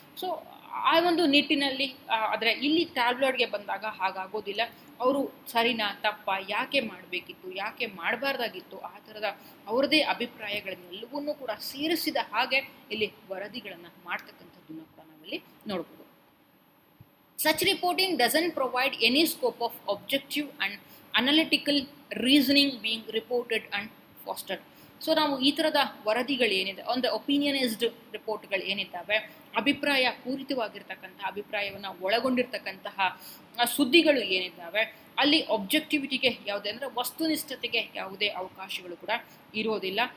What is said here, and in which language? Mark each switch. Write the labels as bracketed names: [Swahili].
[Kannada] So ಆ ಒಂದು ನಿಟ್ಟಿನಲ್ಲಿ ಆದರೆ ಇಲ್ಲಿ ಟ್ಯಾಬ್ಲಾಯ್ಡ್ಗೆ ಬಂದಾಗ ಹಾಗಾಗೋದಿಲ್ಲ. ಅವರು ಸರಿನಾ ತಪ್ಪ, ಯಾಕೆ ಮಾಡಬೇಕಿತ್ತು, ಯಾಕೆ ಮಾಡಬಾರ್ದಾಗಿತ್ತು, ಆ ಥರದ ಅವರದೇ ಅಭಿಪ್ರಾಯಗಳನ್ನೆಲ್ಲವನ್ನೂ ಕೂಡ ಸೇರಿಸಿದ ಹಾಗೆ ಇಲ್ಲಿ ವರದಿಗಳನ್ನು ಮಾಡ್ತಕ್ಕಂಥದ್ದನ್ನು ಕೂಡ ನಾವಿಲ್ಲಿ ನೋಡ್ಬೋದು. [English] Such reporting doesn't provide any scope of objective and analytical reasoning being reported and fostered. [Kannada] So ನಾವು ಈ ಥರದ ವರದಿಗಳೇನಿದೆ ಅಂದರೆ ಒಪಿನಿಯನೈಸ್ಡ್ ರಿಪೋರ್ಟ್ಗಳು ಏನಿದ್ದಾವೆ, ಅಭಿಪ್ರಾಯ ಪೂರಿತವಾಗಿರ್ತಕ್ಕಂಥ ಅಭಿಪ್ರಾಯವನ್ನು ಒಳಗೊಂಡಿರ್ತಕ್ಕಂತಹ ಸುದ್ದಿಗಳು ಏನಿದ್ದಾವೆ ಅಲ್ಲಿ ಒಬ್ಜೆಕ್ಟಿವಿಟಿಗೆ ಯಾವುದೇ ಅಂದರೆ ವಸ್ತುನಿಷ್ಠತೆಗೆ ಯಾವುದೇ ಅವಕಾಶಗಳು ಕೂಡ ಇರೋದಿಲ್ಲ.